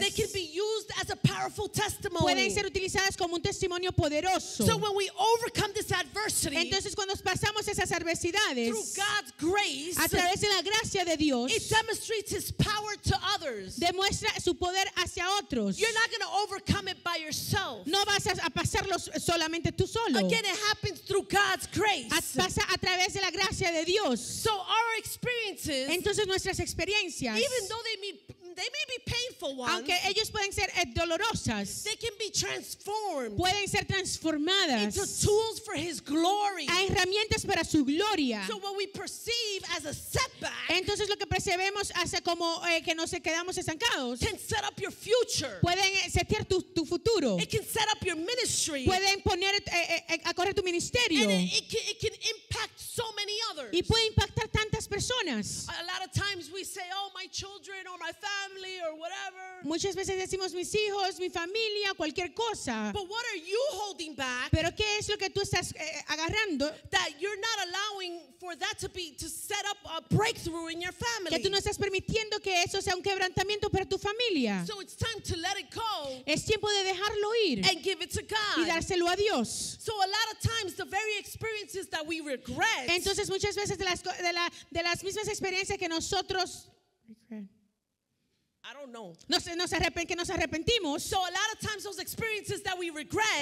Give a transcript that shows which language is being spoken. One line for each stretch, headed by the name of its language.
English: they can be used as a powerful testimony.
Spanish: pueden ser utilizadas como un testimonio poderoso.
English: So when we overcome this adversity
Spanish: Entonces cuando pasamos esas adversidades
English: through God's grace,
Spanish: a través de la gracia de Dios,
English: it demonstrates his power to others.
Spanish: demuestra su poder hacia otros.
English: You're not going to overcome it by yourself.
Spanish: No vas a pasarlo solamente tú solo.
English: Again, it happens through God's grace.
Spanish: Pasa a través de la gracia de Dios.
English: So our experiences,
Spanish: Entonces nuestras experiencias,
English: even though they may be painful ones,
Spanish: aunque ellos pueden ser dolorosas,
English: they can be transformed
Spanish: pueden ser transformadas
English: into tools for his glory.
Spanish: a herramientas para su gloria.
English: So what we perceive as a setback
Spanish: Entonces lo que percebemos hace como que nos quedamos estancados.
English: can set up your future.
Spanish: Pueden setear tu futuro.
English: It can set up your ministry.
Spanish: Pueden poner a correr tu ministerio.
English: And it can impact so many others.
Spanish: Y puede impactar tantas personas.
English: A lot of times we say, oh, my children or my family or whatever.
Spanish: Muchas veces decimos mis hijos, mi familia, cualquier cosa.
English: But what are you holding back
Spanish: Pero ¿qué es lo que tú estás agarrando
English: that you're not allowing for that to set up a breakthrough in your family?
Spanish: que tú no estás permitiendo que eso sea un quebrantamiento para tu familia?
English: So it's time to let it go
Spanish: Es tiempo de dejarlo ir
English: and give it to
Spanish: y
English: God.
Spanish: dárselo a Dios.
English: So a lot of times the very experiences that we regret,
Spanish: Entonces muchas veces de las mismas experiencias que nosotros
English: I don't know.
Spanish: que nos arrepentimos,
English: So a lot of times those experiences that we regret